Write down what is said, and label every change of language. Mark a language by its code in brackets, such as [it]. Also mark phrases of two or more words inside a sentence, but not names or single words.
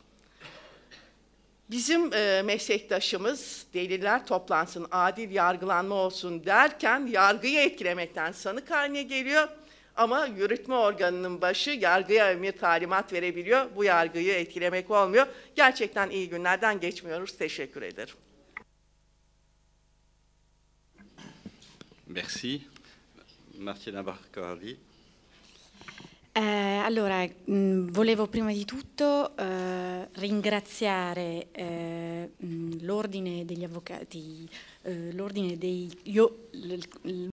[tr] Bizim meslektaşımız deliller toplansın, adil yargılanma olsun derken yargıyı etkilemekten sanık haline geliyor. Ama yürütme organının başı yargıya emir talimat verebiliyor. Bu yargıyı etkilemek olmuyor. Gerçekten iyi günlerden geçmiyoruz. Teşekkür ederim. [it] Merci. Martina Barcardi. Allora, volevo prima di tutto ringraziare l'ordine degli avvocati, l'ordine